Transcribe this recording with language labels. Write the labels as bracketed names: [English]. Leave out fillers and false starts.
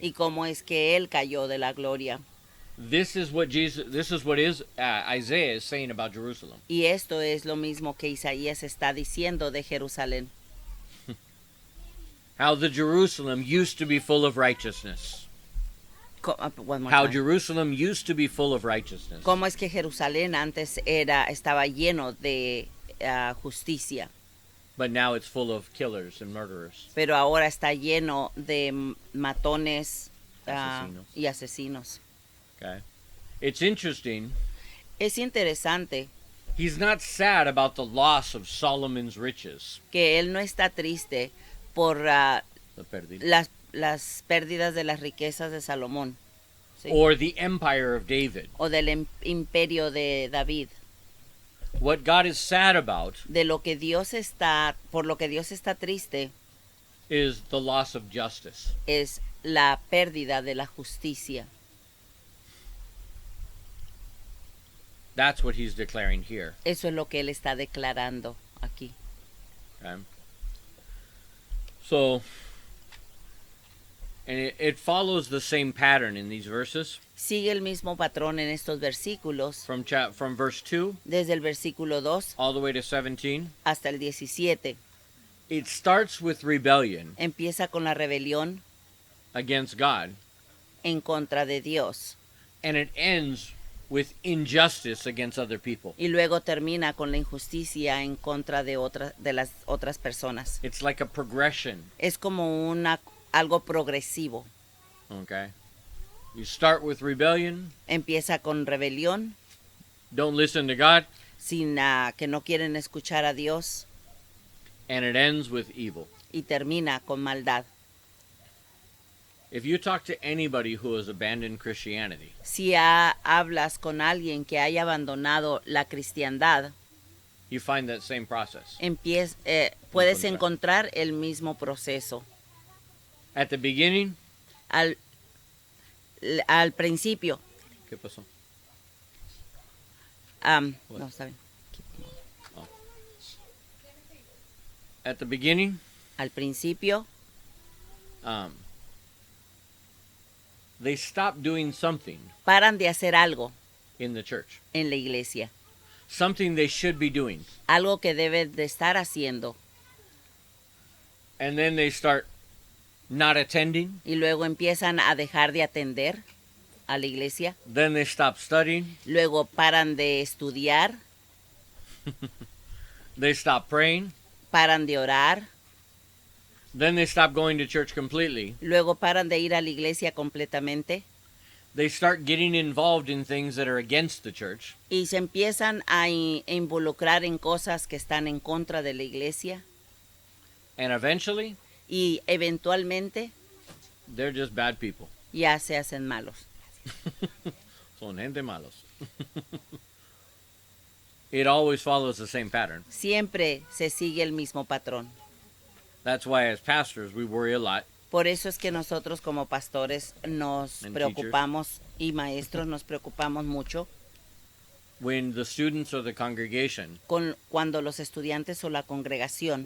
[Spanish] y cómo es que él cayó de la gloria. [English] This is what Isaiah is saying about Jerusalem. [Spanish] Y esto es lo mismo que Isaías está diciendo de Jerusalén. [English] How the Jerusalem used to be full of righteousness. One more How time. Jerusalem used to be full of righteousness. [Spanish] Cómo es que Jerusalén antes estaba lleno de justicia, [English] But now it's full of killers and murderers. [Spanish] pero ahora está lleno de matones Asesinos. y asesinos. [English] Okay. It's interesting. [Spanish] Es interesante [English] He's not sad about the loss of Solomon's riches. [Spanish] que él no está triste por La pérdida. las pérdidas de las riquezas de Salomón, ¿sí? [English] Or the empire of David. [Spanish] o del imperio de David. [English] What God is sad about [Spanish] Por lo que Dios está triste [English] is the loss of justice. [Spanish] es la pérdida de la justicia. [English] That's what he's declaring here. [Spanish] Eso es lo que él está declarando aquí. [English] Okay? So, and it follows the same pattern in these verses. [Spanish] Sigue el mismo patrón en estos versículos, [English] From verse 2 [Spanish] desde el versículo 2 [English] all the way to 17. [Spanish] hasta el 17. [English] It starts with rebellion [Spanish] Empieza con la rebelión [English] against God, [Spanish] en contra de Dios [English] and it ends with injustice against other people. [Spanish] Y luego termina con la injusticia en contra de las otras personas. [English] It's like a progression, [Spanish] Es como algo progresivo. [English] okay? You start with rebellion, [Spanish] Empieza con rebelión, [English] don't listen to God, [Spanish] sin que no quieren escuchar a Dios, [English] and it ends with evil. [Spanish] y termina con maldad. [English] If you talk to anybody who has abandoned Christianity, [Spanish] Si hablas con alguien que haya abandonado la cristiandad, [English] you find that same process. [Spanish] puedes encontrar el mismo proceso. [English] At the beginning, [Spanish] Al principio, ¿qué pasó? no, está bien. [English] At the beginning, [Spanish] Al principio, [English] they stopped doing something [Spanish] paran de hacer algo [English] in the church, [Spanish] en la iglesia, [English] something they should be doing, [Spanish] algo que deben de estar haciendo, [English] and then they start not attending, [Spanish] y luego empiezan a dejar de atender a la iglesia, [English] then they stop studying, [Spanish] luego paran de estudiar, [English] they stop praying, [Spanish] paran de orar, [English] then they stop going to church completely. [Spanish] luego paran de ir a la iglesia completamente, [English] They start getting involved in things that are against the church, [Spanish] y se empiezan a involucrar en cosas que están en contra de la iglesia, [English] and eventually, [Spanish] y eventualmente [English] they're just bad people. [Spanish] ya se hacen malos. Son gente malos. [English] It always follows the same pattern. [Spanish] Siempre se sigue el mismo patrón. [English] That's why as pastors we worry a lot. [Spanish] Por eso es que nosotros como pastores nos [English] And [Spanish] preocupamos y maestros nos preocupamos mucho [English] When the students or the congregation, [Spanish] cuando los estudiantes o la congregación,